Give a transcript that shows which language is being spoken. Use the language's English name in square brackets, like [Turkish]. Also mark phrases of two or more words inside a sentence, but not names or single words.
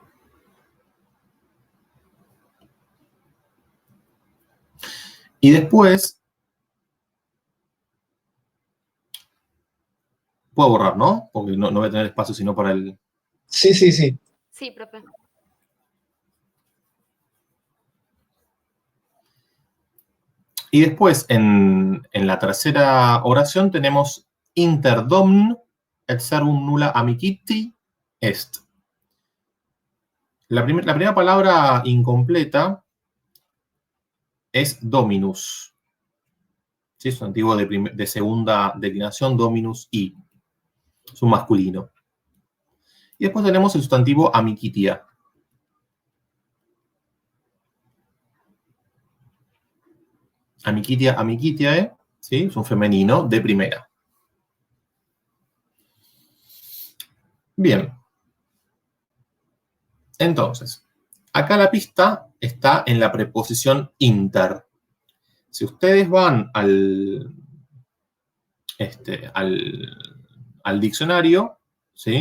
[Spanish] Y después, puedo borrar, ¿no? Porque no voy a tener espacio sino para el... Sí. Sí, profe. Y después, en la tercera oración, tenemos [Latin] inter domn et servum nulla amiciti est. [Spanish] La primera palabra incompleta es dominus. ¿Sí? Es un antiguo de segunda declinación, [Latin] dominus i. [Spanish] Es un masculino. Y después tenemos el sustantivo amicitia. Amicitiae, ¿sí? Es un femenino de primera. Bien. Entonces, acá la pista está en la preposición inter. Si ustedes van al diccionario, ¿sí?